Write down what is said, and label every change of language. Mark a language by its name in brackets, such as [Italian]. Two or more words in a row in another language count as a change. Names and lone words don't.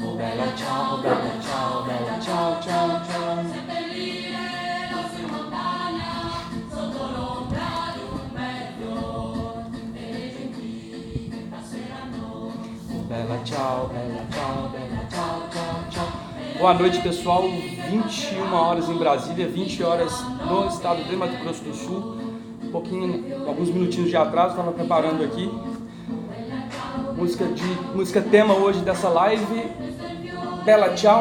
[Italian] bella ciao, ciao, ciao, ciao. Seppellire l'osso in montagna, sotto l'ombra di un bel fior, e le gentili passeranno. Bella ciao, ciao, ciao, ciao. [Portuguese] Boa noite, pessoal. 21 horas em Brasília, 20 horas no estado de Mato Grosso do Sul. Um pouquinho, alguns minutinhos de atraso, estava preparando aqui. Música tema hoje dessa live, Bella Ciao.